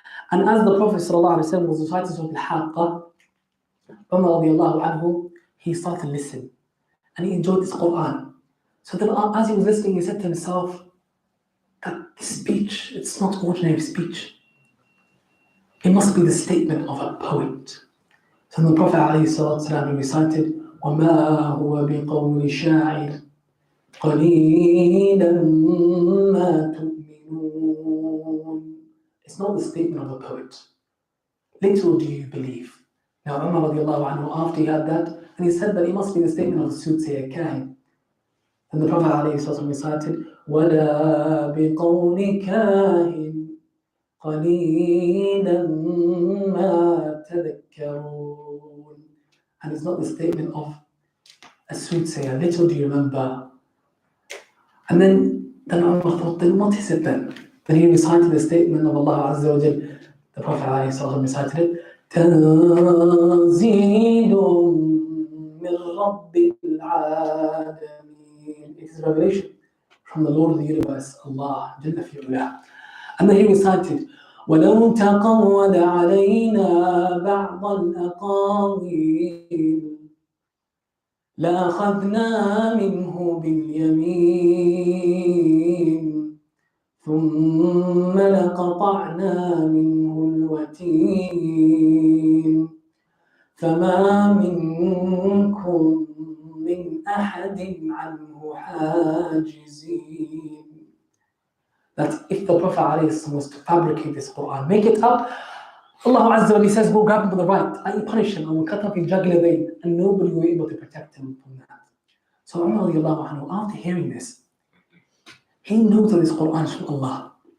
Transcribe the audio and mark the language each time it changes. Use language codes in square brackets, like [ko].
[en] And as the Prophet ﷺ was reciting Surah Al-Haqqa, Umar radiallahu anhu, he started to listen. And he enjoyed this Quran. So then as he was listening, he said to himself, that this speech, it's not ordinary speech. It must be the statement of a poet. So the Prophet ﷺ recited, [ar] وَمَا هُوَ بِقَوْلِ شَاعِرٍ قَلِيلًا مَا تُؤْمِنُونَ. [en] It's not the statement of a poet. Little do you believe. Now Umar radiallahu anhu, after he had that, and he said that it must be the statement of the soothsayer Kahin. And the Prophet ﷺ recited, [ar] وَلَا بِقَوْلِ كَاهِنٍ قَلِيلًا مَا تَذَكَّرُونَ. [en] And it's not the statement of a soothsayer, little do you remember. And then Umar thought, then what is it then? Then he recited the statement of Allah Azza wa Jal. The Prophet ﷺ recited it, [ar] تَنزِيلٌ مِّن رَبِّ الْعَالَمِينَ. [en] It is revelation from the Lord of the universe, Allah Jalla fi Ulah. And then he recited, [ar] وَلَوْ تَقَوَّلَ عَلَيْنَا بَعْضَ الْأَقَاوِيلِ لَأَخَذْنَا مِنْهُ بِالْيَمِينِ ثُمَّ لَقَطَعْنَا مِنْهُ الْوَتِينَ فَمَا مِنْكُمْ مِنْ أَحَدٍ عَنْهُ حَاجِزِينَ. [en] That if the Prophet ﷺ was to fabricate this Quran, make it up, Allah Azza wa Jalla says, go grab him to the right, I will punish him, I will cut off his jugular vein, and nobody will be able to protect him from that. So Umar radiallahu anhu, after hearing this, he knows that this Quran is from Allah.